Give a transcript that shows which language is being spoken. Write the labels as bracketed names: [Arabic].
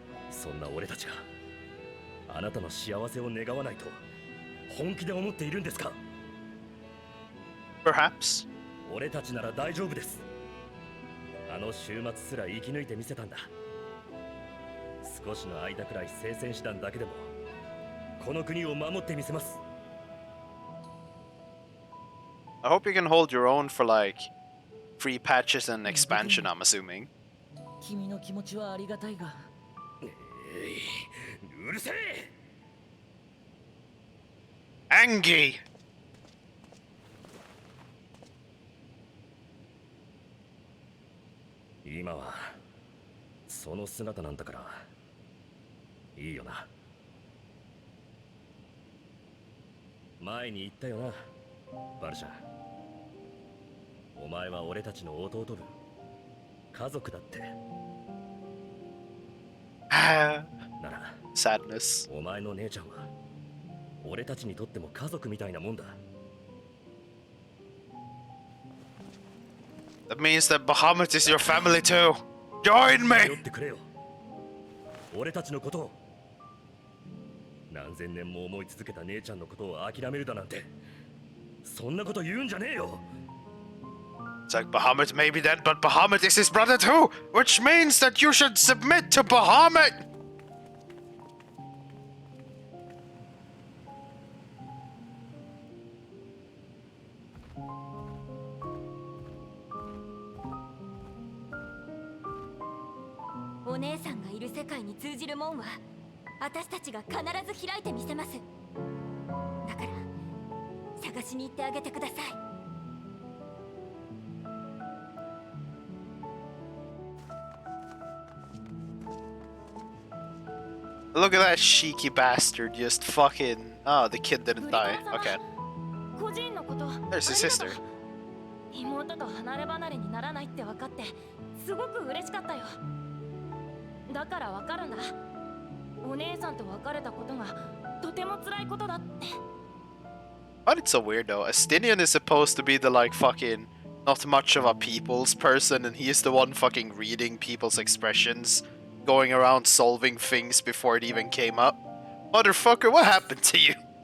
[Japanese] そんな俺たちがあなたの幸せを願わないと本気で思っているんですか？ [English] Perhaps. [Japanese] 俺たちなら大丈夫です。あの週末すら生き抜いてみせたんだ。少しの間くらい聖戦士団だけでもこの国を守ってみせます。 [English] I hope you can hold your own for like free patches and expansion, I'm assuming. [Japanese] 君の気持ちはありがたいが、うるせえ。 [English] Angie! [Japanese] 今はその姿なんだからいいよな。前に言ったよな、バルシャン。お前は俺たちの弟分、家族だって。 [English] Ah, [Japanese] なら [English] sadness. [Japanese] お前の姉ちゃんは俺たちにとっても家族みたいなもんだ。 [English] That means that Bahamut is your family too. Join [Japanese] 頼 [English] me! [Japanese] ってくれよ、俺たちのことを。何千年も思い続けた姉ちゃんのことを諦めるだなんて、そんなこと言うんじゃねえよ。 [English] It's like Bahamut may be dead, but Bahamut is his brother too, which means that you should submit to Bahamut! [Japanese] お姉さんがいる世界に通じる門は私たちが必ず開いてみせます。だから探しに行ってあげてください。 [English] Look at that cheeky bastard just fucking... Oh, the kid didn't die. Okay. [Japanese] 個人のこと [English] There's his sister. [Japanese] 妹と離れ離れにならないって分かってすごく嬉しかったよ。だから分かるんだ。お姉さんと別れたことがとても辛いことだって。 [English] But it's so weird though. Astinian is supposed to be the like fucking not much of a people's person, and he is the one fucking reading people's expressions, going around solving things before it even came up. Motherfucker, what happened to you?